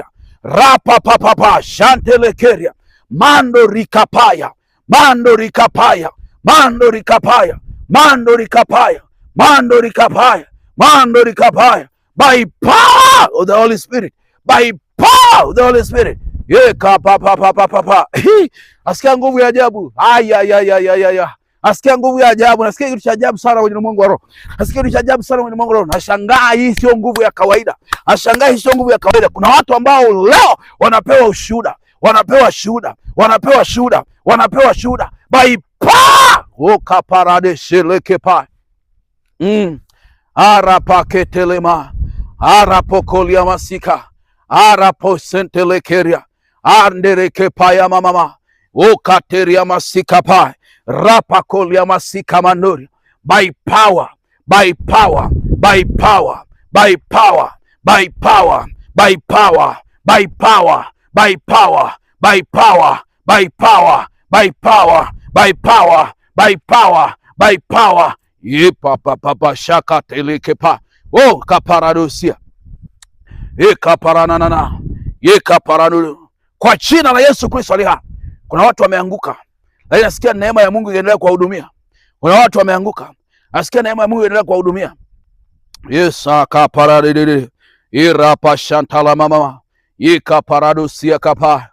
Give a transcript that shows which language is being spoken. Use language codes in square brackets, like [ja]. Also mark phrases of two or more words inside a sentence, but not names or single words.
[en] Rapa papa shantele keria. Mando rikapaya. mando likapaya, mando likapaya, by power of the Holy Spirit, by power of the Holy Spirit. Yeka pa pa pa pa pa pa. [sw] Asikia nguvu ya ajabu. Aya. Asikia nguvu ya ajabu. Nasikia kitu cha ajabu sana kwenye ulimwengu wa roho. Nasikia kitu cha ajabu sana kwenye ulimwengu wa roho. Nashangaa hii sio nguvu ya kawaida. Nashangaa hii sio nguvu ya kawaida. Kuna watu ambao leo wanapewa ushuhuda, wanapewa shuhuda, wanapewa shuhuda, wanapewa shuhuda. [en] By power. Oka parade sheleke pa. Arapaketelema. Arapokolia masika. Araposentelekeria. Andereke paya mama. Okateria masika pa. Rapakolia masika manuri. By power, by power, by power, by power, by power, by power, by power, by power, by power, by power, by power, by power, by power, by power. Ye papa papa shaka teleke pa. Oh kaparadosia. Ye kaparanana. Ye kaparanu. [sw] Kwa jina la Yesu Kristo aliye hai. Kuna watu wameanguka. Lakini nasikia neema ya Mungu iendelee kuwahudumia. Kuna watu wameanguka. Nasikia neema ya Mungu iendelee kuwahudumia. Yes, akaparadede. Irapa shantala mama. Ikaparadosia kapa.